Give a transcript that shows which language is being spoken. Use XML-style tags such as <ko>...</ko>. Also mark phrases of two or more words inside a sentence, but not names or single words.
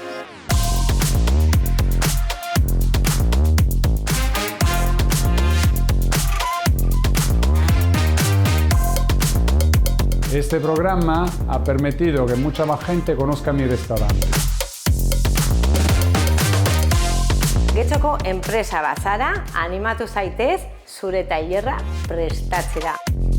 <es>Este programa ha permitido que mucha más gente conozca mi restaurante.</es> <eu>Getxoko enpresa bazara, animatu zaitez zure tailerra prestatzera.</eu>